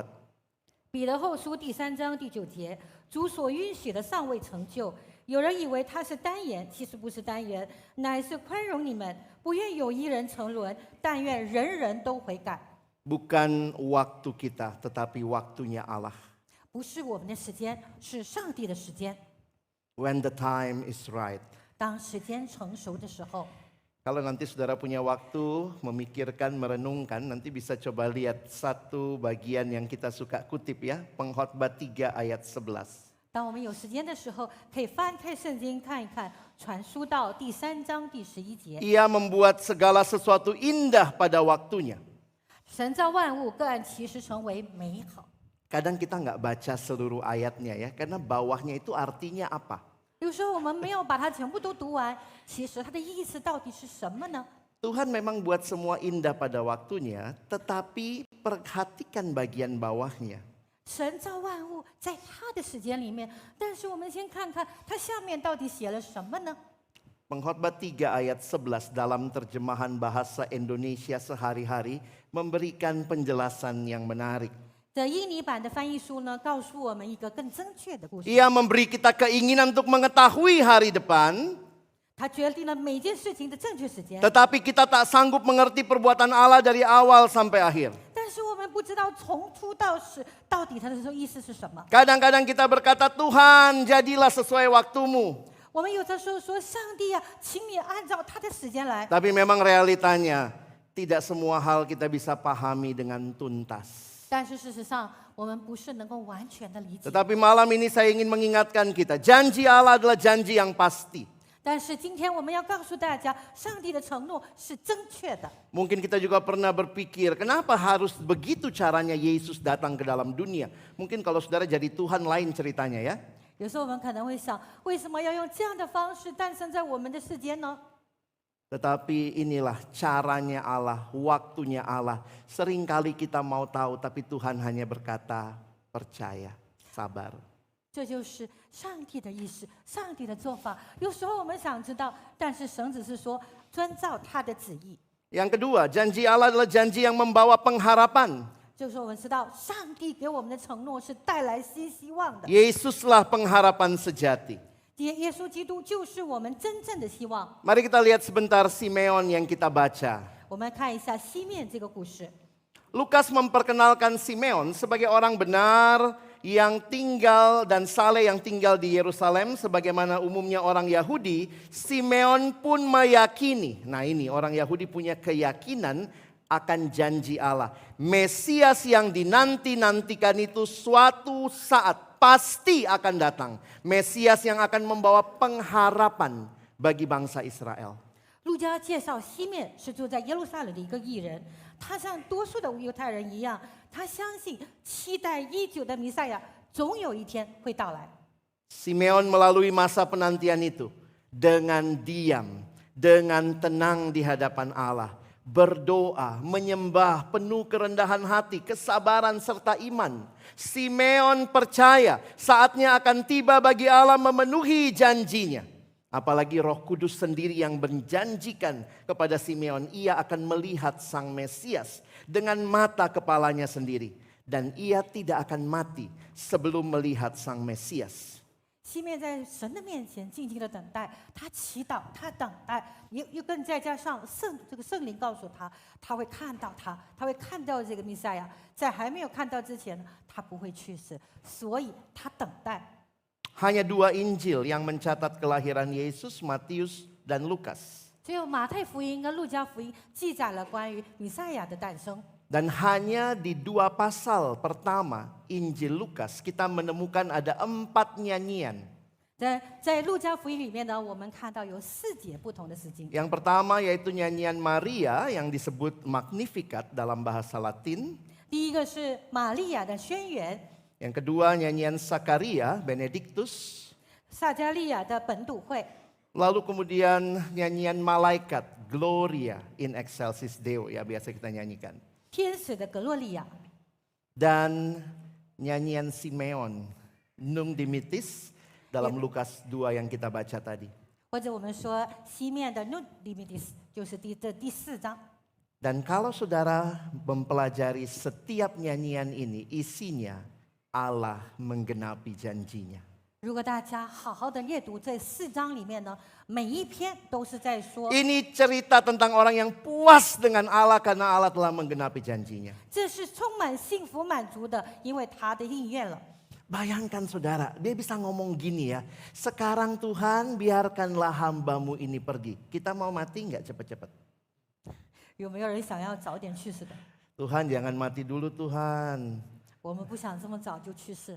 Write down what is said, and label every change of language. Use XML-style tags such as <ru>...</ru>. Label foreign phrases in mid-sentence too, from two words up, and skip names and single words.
<zh>彼得后书第3章第9节，主所允许的尚未成就，有人以为他是单言，其实不是单言，乃是宽容你们，不愿有一人沉沦，但愿人人都悔改。</zh> <id>Bukan waktu kita, tetapi waktunya Allah.</id> <zh>不是我们的时间，是上帝的时间。</zh> <en>When the time is right.</en> <zh>当时间成熟的时候，</zh> <id>Kalau nanti saudara punya waktu memikirkan, merenungkan, nanti bisa coba lihat satu bagian yang kita suka kutip ya. Pengkhotbah 3 ayat 11.</id> <zh>当我们有时间的时候，可以翻开圣经看一看，传书到第3章第11节。</zh> <id>Ia membuat segala sesuatu indah pada waktunya.</id> <zh>神造万物，各按其时成为美好。</zh> <id>Kadang kita nggak baca seluruh ayatnya ya, karena bawahnya itu artinya apa?</id> <zh>有时候我们没有把它全部都读完，其实它的意思到底是什么呢？</zh> <id>Tuhan memang buat semua indah pada waktunya, tetapi perhatikan bagian bawahnya.</id> <zh>神造万物在他的时间里面，但是我们先看看它下面到底写了什么呢？</zh> <id>Pengkhotbah 3 ayat 11 dalam terjemahan bahasa Indonesia sehari-hari memberikan penjelasan yang menarik.</id> <zh>这印尼版的翻译书呢，告诉我们一个更正确的故事。</zh> <id>Ia memberi kita keinginan untuk mengetahui hari depan,</id> <zh>他决定了每件事情的正确时间，</zh> <id>tetapi kita tak sanggup mengerti perbuatan Allah dari awal sampai akhir.</id> <zh>但是我们不知道从初到始到底它的意思是什么。</zh> <id>Kadang-kadang kita berkata, Tuhan jadilah sesuai waktumu.</id> <zh>我们有的时候说，上帝啊，请你按照他的时间来。</zh> <id>Tapi memang realitanya tidak semua hal kita bisa pahami dengan tuntas.</id> <zh>但是事实上，我们不是能够完全的理解。</zh> <id>Tetapi malam ini saya ingin mengingatkan kita, janji Allah adalah janji yang pasti.</id> <zh>但是今天我们要告诉大家，上帝的承诺是正确的。</zh> <id>Mungkin kita juga pernah berpikir, kenapa harus begitu caranya Yesus datang ke dalam dunia? Mungkin kalau saudara jadi Tuhan lain ceritanya ya.</id> <zh>有时候我们可能会想，为什么要用这样的方式诞生在我们的世间呢？</zh> <id>Tetapi inilah caranya Allah, waktunya Allah. Seringkali kita mau tahu, tapi Tuhan hanya berkata, percaya, sabar.</id> <zh>这就是上帝的意思，上帝的做法。有时候我们想知道，但是神只是说遵照他的旨意。</zh> <id>Yang kedua, janji Allah adalah janji yang membawa pengharapan.</id> <zh>就是我们知道，上帝给我们的承诺是带来新希望的。</zh> <id>Yesuslah pengharapan sejati.</id> <zh>耶稣基督就是我们真正的希望。</zh> <id>Mari kita lihat sebentar Simeon yang kita baca.</id> <zh>我们看一下西面这个故事。</zh> <id>Lukas memperkenalkan Simeon sebagai orang benar yang tinggal dan saleh yang tinggal di Yerusalem sebagaimana umumnya orang Yahudi. Simeon pun meyakini. Nah ini orang Yahudi punya keyakinan akan janji Allah. Mesias yang dinanti-nantikan itu suatu saat pasti akan datang. Mesias yang akan membawa pengharapan bagi bangsa Israel.</id> <zh>路加介绍西面是住在耶路撒冷的一个义人，他像多数的犹太人一样，他相信期待已久的弥赛亚总有一天会到来。</zh> <id>Simeon melalui masa penantian itu dengan diam, dengan tenang di hadapan Allah, berdoa, menyembah, penuh kerendahan hati, kesabaran serta iman. Simeon percaya saatnya akan tiba bagi Allah memenuhi janjinya. Apalagi Roh Kudus sendiri yang menjanjikan kepada Simeon, ia akan melihat Sang Mesias dengan mata kepalanya sendiri. Dan ia tidak akan mati sebelum melihat Sang Mesias.</id> <zh>西面在神的面前静静的等待，他祈祷，他等待，又更再加上这个圣灵告诉他，他会看到他会看到这个弥赛亚，在还没有看到之前，他不会去世，所以他等待。</zh> <id>Hanya dua Injil yang mencatat kelahiran Yesus, Matius dan Lukas.</id> <zh>只有马太福音跟路加福音记载了关于弥赛亚的诞生。</zh> <id>Dan hanya di 2 pasal pertama Injil Lukas kita menemukan ada 4 nyanyian.</id> <zh>在路加福音里面呢，我们看到有4节不同的诗经。</zh> <id>Yang pertama yaitu nyanyian Maria yang disebut Magnificat dalam bahasa Latin.</id> <zh>第一个是玛利亚的宣言，</zh> <id>Yang kedua nyanyian Sakaria, Benedictus.</id> <zh>撒加利亚的本笃会，</zh> <id>Lalu kemudian nyanyian malaikat,</id> <la>Gloria in excelsis Deo,</la> <id>ya biasa kita nyanyikan.</id> <zh>天使的格洛利亚，</zh> <id>Dan nyanyian Simeon,</id> <la>Nunc Dimittis</la> <id>dalam Lukas 2 yang kita baca tadi.</id> <zh>或者我们说西面的</zh> <la>Nunc Dimittis，</la> <zh>就是第4章。</zh> <id>Dan kalau saudara mempelajari setiap nyanyian ini, isinya Allah menggenapi janjinya.</id> <zh>如果大家好好的阅读这4章里面呢，每一篇都是在说，</zh> <id>Ini cerita tentang orang yang puas dengan Allah karena Allah telah menggenapi janjinya.</id> <zh>这是充满幸福满足的，因为他的应验了。</zh> <id>Bayangkan saudara, dia bisa ngomong gini ya. Sekarang Tuhan biarkanlah hambamu ini pergi. Kita mau mati nggak cepet-cepet?</id> <zh>有没有人想要早点去世的？</zh> <id>Tuhan jangan mati dulu Tuhan.</id> <zh>我们不想这么早就去世，</zh>